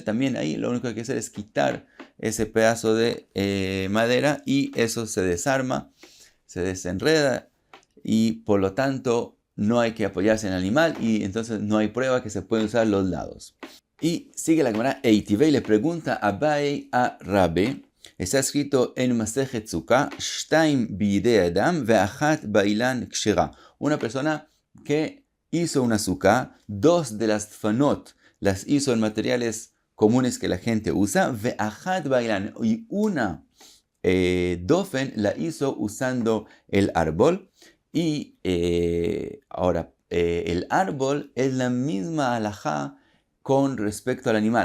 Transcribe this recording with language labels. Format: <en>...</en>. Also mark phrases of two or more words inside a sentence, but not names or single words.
<es>También ahí lo único que hay que hacer es quitar ese pedazo de madera y eso se desarma, se desenreda y por lo tanto no hay que apoyarse en el animal y entonces no hay prueba que se pueden usar los lados. Y sigue la Gemara Eitivei, le pregunta a Abai a Rabbe, está escrito en Masejet Sukkah,</es> <he>שתיים בידי אדם ואחת באילן כשרה.</he> <es>Una persona que hizo una sukkah, dos de las tfanot las hizo en materiales comunes que la gente usa,</es> <he>ואחת באילן,</he> <es>y una dofen la hizo usando el árbol. Y ahora, el árbol es la misma halajá con respecto al animal.</es>